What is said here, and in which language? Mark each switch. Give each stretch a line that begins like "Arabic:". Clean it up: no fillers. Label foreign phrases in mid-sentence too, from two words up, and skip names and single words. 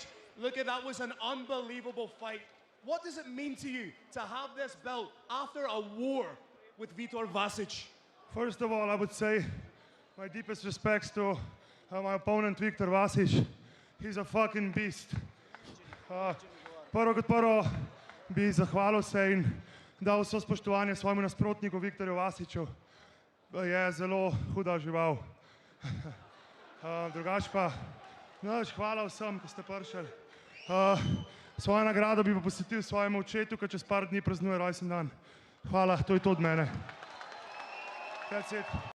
English: Luka, that was an unbelievable fight. What does it mean to you to have this belt after a war with Viktor Vasic? First of all, I would say my deepest respects to my opponent, Viktor Vasic. He's a fucking beast.
Slovenian: Prvo kot prvo bi zahvalil se in dal vso spoštovanje svojemu nasprotniku Viktorju Vasiču. Je zelo huda žival. Drugač pa, hvala vsem, ki ste prišli. Svojo nagrado bi pa posvetil svojemu očetu, ki čez par dni praznuje rojstni dan. Hvala, to je to od mene.
English: That's it.